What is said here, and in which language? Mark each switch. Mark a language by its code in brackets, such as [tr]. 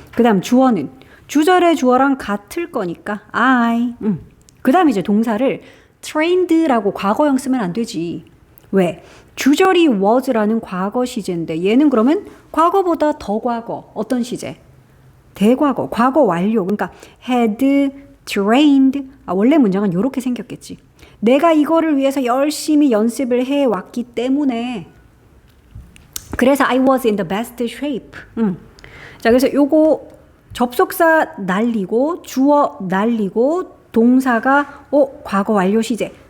[ko] 그 다음 주어는 주절의 주어랑 같을 거니까 I. 그 다음 이제 동사를 trained라고 과거형 쓰면 안 되지. 왜? 주절이 was라는 과거 시제인데 얘는 그러면 과거보다 더 과거. 어떤 시제? 대과거. 과거 완료. 그러니까 had trained. 원래 문장은 이렇게 생겼겠지. 내가 이거를 위해서 열심히 연습을 해왔기 때문에 그래서 [en] I was in the best shape. [ko] 자, 그래서 요거 접속사 날리고 주어 날리고 동사가 과거 완료 시제.